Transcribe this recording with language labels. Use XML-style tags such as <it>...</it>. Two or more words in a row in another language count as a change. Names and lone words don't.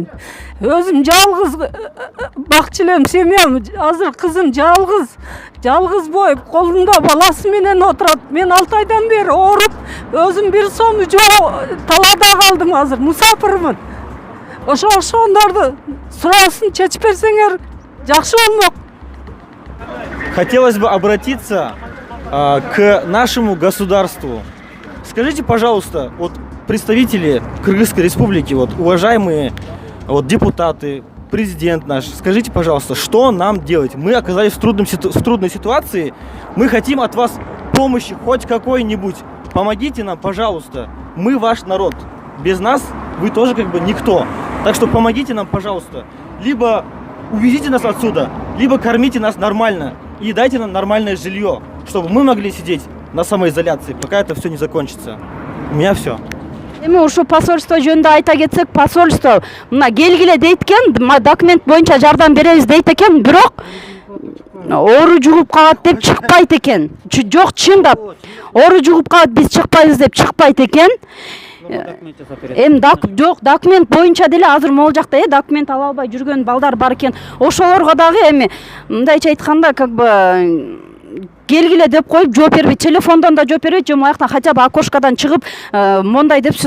<ky>Өзүм жалгыз бакчы элем, семьям азыр кызым жалгыз боюп, колунда баласы менен отурат. Мен 6 айдан бери ооруп, өзүм бир сому жок талаада калдым азыр, мусафирмин. Ошондорду сураасын чечип берсеңер жакшы болмок.</ky> <ru>Хотелось бы обратиться к нашему государству. Скажите, пожалуйста, вот представители Кыргызской республики, вот уважаемые вот депутаты, президент наш, скажите, пожалуйста, что нам делать? Мы оказались в трудной ситуации, мы хотим от вас помощи хоть какой-нибудь. Помогите нам, пожалуйста. Мы ваш народ. Без нас вы тоже как бы никто. Так что помогите нам, пожалуйста. Либо увезите нас отсюда, либо кормите нас нормально и дайте нам нормальное жилье, чтобы мы могли сидеть на самоизоляции, пока это все не закончится. У меня все.</ru> <ky>Эми ушу посольство жөнүндө айта кетсек, посольство мына келгиле дейт экен, документ боюнча жардам беребиз дейт экен, бирок оору жугуп калат деп чыкпайт экен. Жок, чындап. Оору жугуп калат, биз чыкпайбыз деп чыкпайт экен. Эми жок, документ боюнча деле азыр могул жакта документ ала албай жүргөн балдар бар экен. Ошолорго дагы эми мындайча айтканда</ky> <ru>как бы</ru> <ky>келгиле деп коюп жооп бербейт, телефондон да жооп бербейт, же мояктан</ky> <ru>хотя бы</ru> <ky>окошкадан чыгып мондай деп</ky>